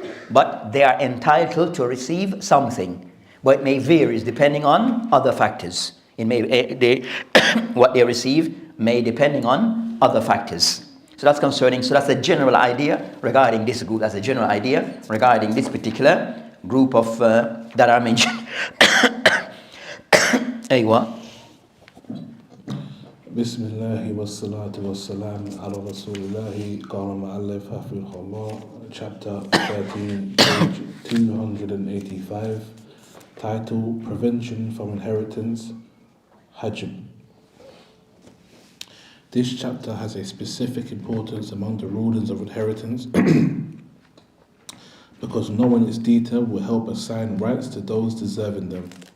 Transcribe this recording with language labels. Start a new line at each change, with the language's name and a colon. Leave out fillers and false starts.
English: But they are entitled to receive something, but it may vary depending on other factors. It may what they receive may depending on other factors. So that's concerning. So that's a general idea regarding this group. That's a general idea regarding this particular group of that are mentioned.
Arabic: أيوة. بسم الله والصلاة والسلام على رسول الله. قال المؤلف حفظه الله,
English: chapter 13, page 285, title Prevention from Inheritance, Hajb. This chapter has a specific importance among the rulings of inheritance because knowing its detail will help assign rights to those deserving them.